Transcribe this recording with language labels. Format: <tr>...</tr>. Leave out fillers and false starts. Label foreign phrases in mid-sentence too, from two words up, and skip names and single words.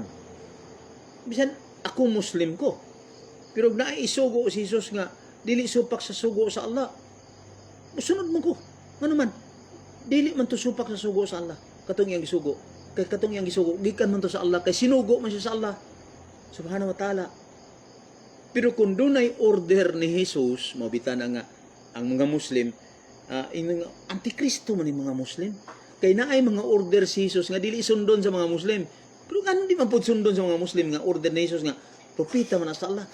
<ceb>Bisan ako Muslim ko. Pero naisugo si Hesus nga dili supak sa sugo sa Allah. Musunod man ko. Ano man, dili man to supak sa sugo sa Allah. Katong iyang sugo. kay katong yang gisugo gikan man to sa Allah, kay sinugo man siya sa Allah</ceb> <ar>سبحانه وتعالى.</ar> <ceb>Pero kung dunay order ni Jesus, mabitan nga ang mga Muslim, antikristo man yung mga Muslim. Kay naay mga order si Jesus nga dili sundon sa mga Muslim. Pero ano di man pud sundon sa mga Muslim nga order ni Jesus nga propeta man sa Allah.</ceb>